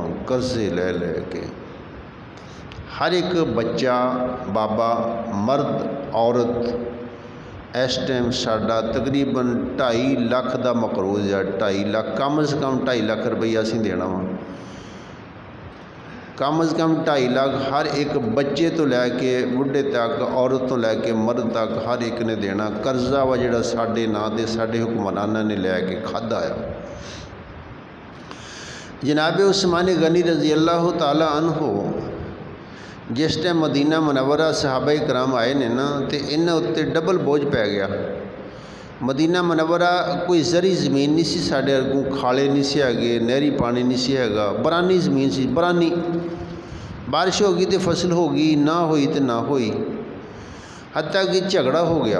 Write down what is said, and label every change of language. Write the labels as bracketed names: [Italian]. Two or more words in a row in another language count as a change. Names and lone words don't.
[Punjabi] قرضے لے کے ہر ایک بچہ، بابا، مرد، عورت اس ٹائم ساڈا تقریباً 2.5 لاکھ کا مقروض ہے. 2.5 لاکھ کم سے کم 2.5 لاکھ روپیہ اسیں دینا وا. کم سے کم 2.5 لاکھ ہر ایک بچے توں لے کے بڈھے تک، عورت توں لے کے مرد تک ہر ایک نے دینا. قرضہ وا جیہڑا ساڈے ناں تے ساڈے حکمراناں نے لے کے کھادا آ. جناب عثمان غنی [Arabic] رضي الله تعالى عنه [Punjabi] جس ٹائم مدینہ منورہ صحابہ کرام آئے نے نا تو انہاں اتے ڈبل بوجھ پے گیا. مدینہ منورہ کوئی جری زمین نہیں سی، ساڈے اگوں کھالے نہیں سی ہیگے، نہری پانی نہیں سی ہیگا، بارانی زمین سی، بارانی. بارش ہو گئی تو فصل ہو گئی، نہ ہوئی تو نہ ہوئی، حتیٰ کہ جھگڑا ہو گیا.